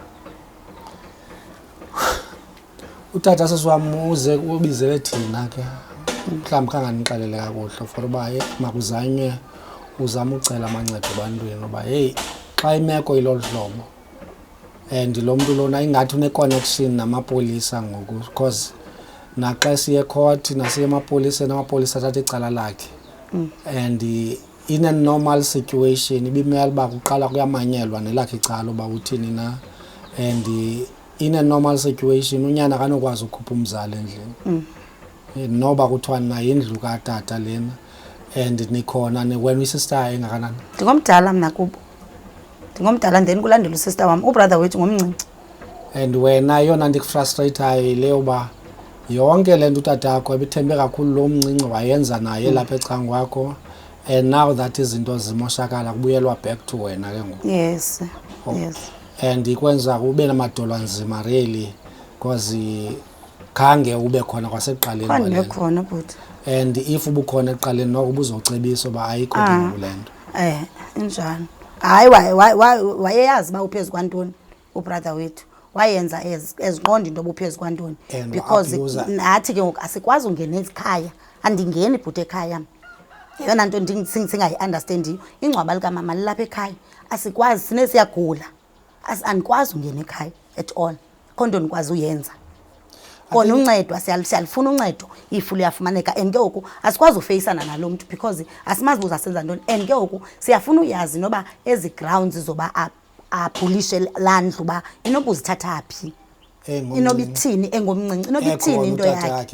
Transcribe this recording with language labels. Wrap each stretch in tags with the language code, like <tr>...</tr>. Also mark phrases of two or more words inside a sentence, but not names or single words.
<xh>Utata sesiwam uze ubizele thina ke mhlawumbi kanganixelele kakuhle for uba makuzanywe uzama ucela amancedo ebantwini uba heyi xa imeko ilolu hlobo and lo mntu lona ingathi une-connection namapolisa ngoku because naxa siye court nasiye emapoliseni amapolisa athatha icala lakhe and</xh> <en>in a normal situation</en> <xh>ibimele uba kuqala kuyamanyelwa nelakhe icala uba uthini na,</xh> <en>and in a normal situation</en> <xh>unyana akanokwazi ukhupha umzali endlini noba kuthiwa nayo indlu katata lena and nikhona wena uyisister engakanani? Ndingomdala mna kubo, ndingomdala then kulandela usister wam, ubrother wethu ngomncinci. And wena yona ndikufrustratayo yileyo uba yonke le nto utatakho ebithembe kakhulu lo mncinci wayenza naye lapha ecangwakho</xh> <en>and now that</en> <xh>izinto zimoshakala kubuyelwa</xh> <en>back to</en> <xh>wena ke ngoku.</xh> <en>Yes, yes.</en> <xh>And ikwenza ube namadolo anzima really because khange ube khona kwasekuqaleni kwale khona bhuti, and if ubukhona eqaleni noko ubuzocebisa uba ayikho kule nto. Injalo. Hayi wayeyazi uba uphezu kwantoni ubrother wethu, wayenza eziqonda into obuphezu kwantoni because nathi ke ngoku asikwazi ungena ekhaya, andingeni bhuti ekhaya. Yeyona nto singayi-understandiyo, ingcwaba likamama lilapha ekhaya, asikwazi sinesiyagula, andikwazi ungena ekhaya</xh> <en>at all,</en> <xh>kho nto ndikwazi uyenza. Kona uncedo siyalifuna uncedo if luyafumaneka, and ke ngoku asikwazi ufeyisana nalo mntu because asimazi uba uzasenza ntoni, and ke ngoku siyafuna uyazi noba ezi grounds zoba apulishe laa ndlu uba inoba uzithatha phi, inoba ithini engomncinci, inoba ithini into yakhe.</xh>